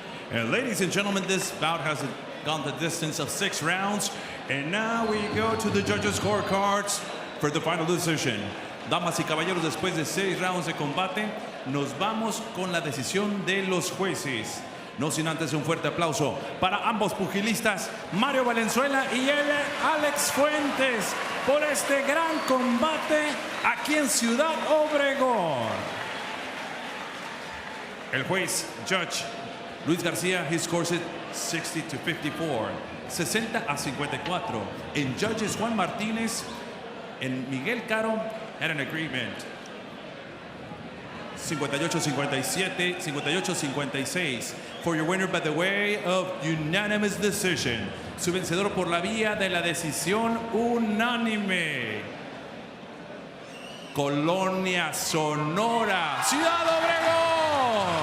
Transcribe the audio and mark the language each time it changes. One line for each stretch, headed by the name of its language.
English: And ladies and gentlemen, this bout has gone the distance of 6 rounds. And now we go to the judges' scorecards for the final decision.
Spanish: Damas y caballeros, después de 6 rounds de combate, nos vamos con la decisión de los jueces. No sin antes un fuerte aplauso para ambos pugilistas, Mario Valenzuela y él, Alex Fuentes, por este gran combate aquí en Ciudad Obregón. El juez,
English: Judge Luis García, he scores it 60-54, 60-54. And judges Juan Martínez and Miguel Caro had an agreement. 58-57, 58-56. For your winner by the way of unanimous decision.
Spanish: Su vencedor por la vía de la decisión unánime. Colonia Sonora, Ciudad Obregón.